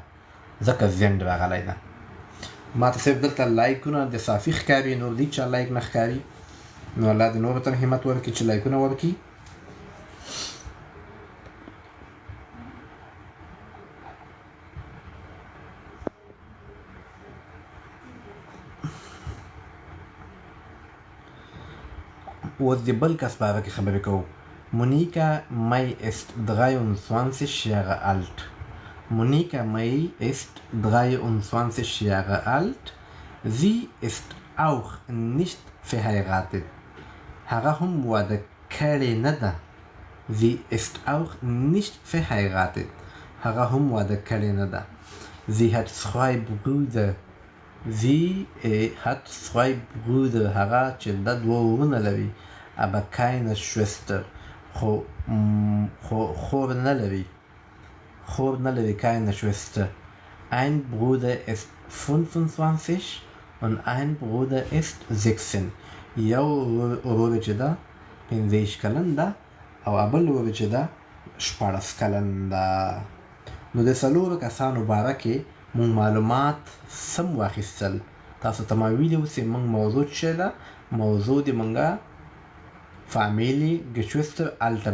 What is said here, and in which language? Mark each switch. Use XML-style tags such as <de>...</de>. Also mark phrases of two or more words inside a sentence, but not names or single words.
<ps>ذکر زند راغلی ده. ما ته صرف دلته لایکونه د صافي ښکاري، نور دي چا لایک نه ښکاري. نو الله دې نورو ته همت ورکړي چې لایکونه ورکړي. اوس د بل کس په اړه کې خبرې کوو.</ps> <de>Monika May ist 23 Jahre alt. Monika May ist 23 Jahre alt. Sie ist auch nicht verheiratet.</de> <ps>هغه هم واده کړی نه ده.</ps> <de>Sie ist auch nicht verheiratet.</de> <ps>هغه هم واده کړی نه ده.</ps> <de>Sie hat 2 Brüder. Sie hat 2 Brüder.</de> <ps>هغه چې د 2 ورونه لري.</ps> <de>Aber keine Schwester.</de> <ps>خور نه لري.</ps> <de>Keine Schwester. Ein Bruder ist 25 und ein Bruder ist 16.</de> <ps>یو ورور چې ده 15 کلن ده او بل ورور چې ده 14 کلن ده. نو د څلورو کسانو باره کې مونږ معلومات سم واخیستل. تاسو ته ما ویلي اوس مونږ موضوع چې ده موضوع د مونږه فامیلی</ps> <de>Geschwister Alter.</de>